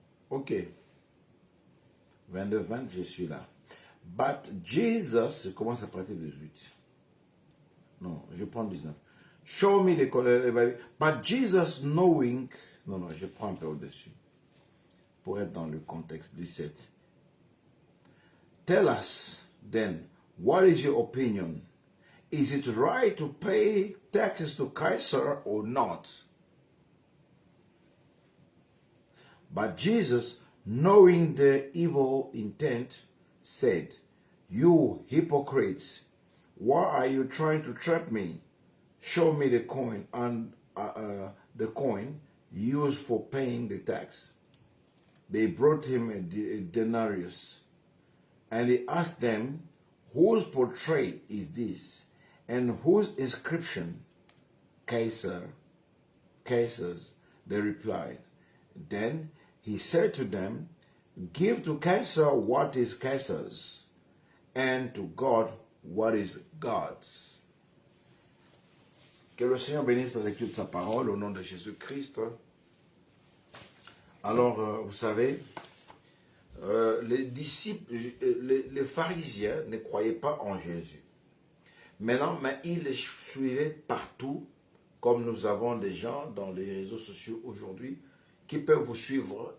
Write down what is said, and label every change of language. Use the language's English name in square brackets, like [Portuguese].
[French] Ok. 22-20, je suis là. [English] But Jesus, [French] je commence à partir de 18. Non, je prends 19. [English] Show me the color. But Jesus knowing. [French] Non, non, je prends un peu au-dessus. Pour être dans le contexte du 7. [English] Tell us then, what is your opinion? Is it right to pay taxes to Caesar or not? But Jesus, knowing the evil intent, said, you hypocrites, why are you trying to trap me? Show me the coin and the coin used for paying the tax. They brought him a denarius, and he asked them, whose portrait is this, and whose inscription? Caesar, Caesar's, they replied. Then he said to them, give to Caesar what is Caesar's, and to God what is God's. [French] Que le Seigneur bénisse la lecture de sa parole au nom de Jésus-Christ. Alors, vous savez, les disciples, les pharisiens ne croyaient pas en Jésus. Maintenant, mais ils le suivaient partout, comme nous avons des gens dans les réseaux sociaux aujourd'hui qui peuvent vous suivre.